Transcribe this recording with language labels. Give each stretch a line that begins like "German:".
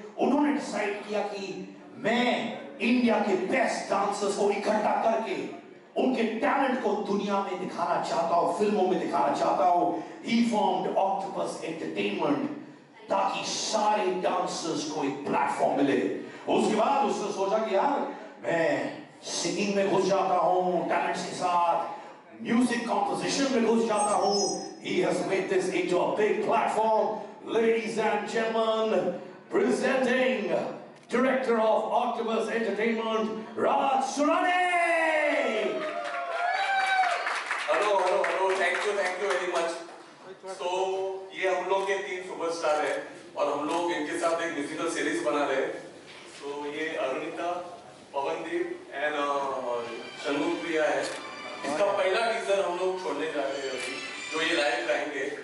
Hindi: उन्होंने डिसाइड किया कि मैं इंडिया के बेस्ट डांसर्स को इकट्ठा करके उनके टैलेंट को दुनिया में दिखाना चाहता हूं, फिल्मों में दिखाना चाहता हूं।
English: He formed
Hindi: ऑक्टोपस एंटरटेनमेंट ताकि सारे डांसर्स को एक प्लेटफॉर्म मिले। उसके बाद उसने सोचा कि यार मैं सिंगिंग में घुस जाता हूं, टैलेंट्स के साथ म्यूजिक कंपोजिशन में घुस जाता हूं।
English: He has made this into a big platform. Ladies and gentlemen, presenting director of Octopus Entertainment, Raj Surane. Hello, thank you very much.
Hindi: तो ये हम लोग के 3 सुपरस्टार है और हम लोग इनके साथ एक म्यूजिकल सीरीज बना रहे हैं। तो ये अरुणिता, पवनदीप एंड शर्मुखप्रिया है। इसका पहला टीजर हम लोग छोड़ने जा रहे हैं अभी, जो ये लाइव गाएंगे।